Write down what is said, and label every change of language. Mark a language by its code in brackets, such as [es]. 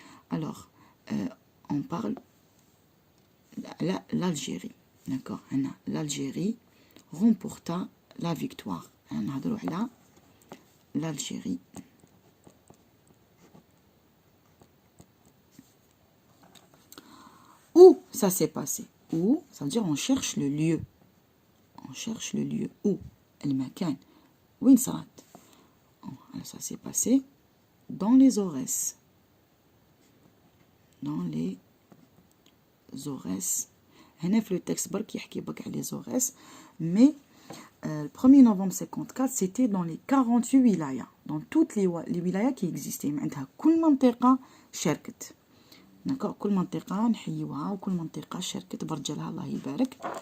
[fr] Alors, on parle l'Algérie. D'accord? L'Algérie remporta la victoire. [ar] نهضروا على l'Algérie. [fr] Où ça s'est passé? Où, ça veut dire on cherche le lieu. On cherche le lieu. Où? [ar] المكان. وين صارت? [fr] Alors ça s'est passé dans les Aurès. Dans les Aurès. [ar] هنا في le texte برك يحكي بك على les Aurès. [fr] Mais le 1er novembre 54, c'était dans les 48 wilayas. Dans toutes les wilayas qui existaient. [ar] عندها كل منطقة شاركت. D'accord, كل منطقة نحيوها وكل منطقة شاركت برجلها الله يبارك.